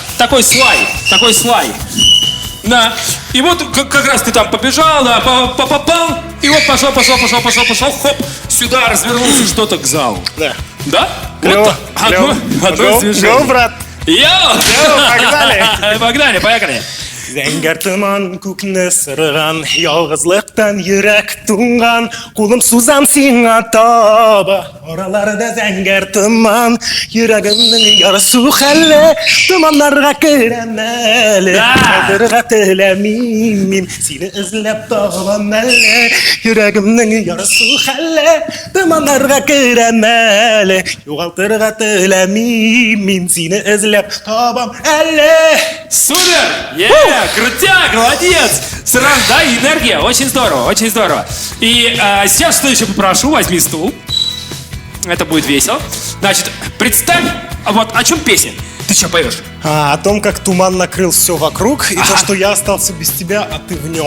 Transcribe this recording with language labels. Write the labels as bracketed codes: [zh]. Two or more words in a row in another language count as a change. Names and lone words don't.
[ru] Такой слай. Да. И вот как раз ты там побежал, да, попал, и вот пошел, хоп, сюда развернулся что-то к залу. Да. Да? Клево, Вот клево. одно движение. Go, брат. Погнали. Погнали. [tt] Зәңгәр тыман күкне сырған, ялгызлыктан йөрәк туңган, кулым сузам сиңа таба. Араларда зәңгәр тыман, йөрәгемнең ярсу хәле, тыманнарга керәм әле. Калдырга теләмим мин, сине эзләп табам әле. Йөрәгемнең ярсу хәле, тыманнарга керәм әле. Югалтырга теләмим мин, сине эзләп табам әле. [ru] Супер! Крутяк, молодец! Сразу, да, энергия, очень здорово, очень здорово. И сейчас что еще попрошу, возьми стул. Это будет весело. Значит, представь, вот о чем песня? Ты что поешь? О том, как туман накрыл все вокруг, и то, что я остался без тебя, а ты в нем.